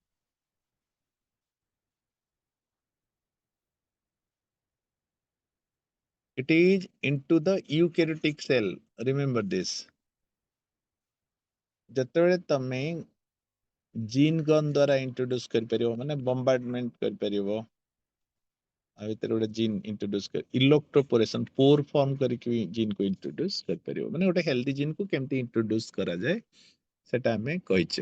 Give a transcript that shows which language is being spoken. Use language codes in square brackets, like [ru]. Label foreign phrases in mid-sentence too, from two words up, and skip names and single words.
[en] It is into the eukaryotic cell, remember this। [or] ଯେତେବେଳେ ତମେ [en] gene gun [or] ଦ୍ୱାରା ଇଣ୍ଟ୍ରୋଡ୍ୟୁସ କରିପାରିବ, ମାନେ ବମ୍ବାର୍ଡମେଣ୍ଟ କରିପାରିବ, ଆ ଭିତରେ ଗୋଟେ ଜିନ୍ ଇଣ୍ଟ୍ରୋଡ୍ୟୁସ କରି [en] electroporation pore form [or] କରିକି ଜିନ୍ କୁ ଇଣ୍ଟ୍ରୋଡ୍ୟୁସ କରିପାରିବ, ମାନେ ଗୋଟେ [en] healthy gene [or] କୁ କେମିତି ଇଣ୍ଟ୍ରୋଡ୍ୟୁସ କରାଯାଏ ସେଟା ଆମେ କହିଛେ।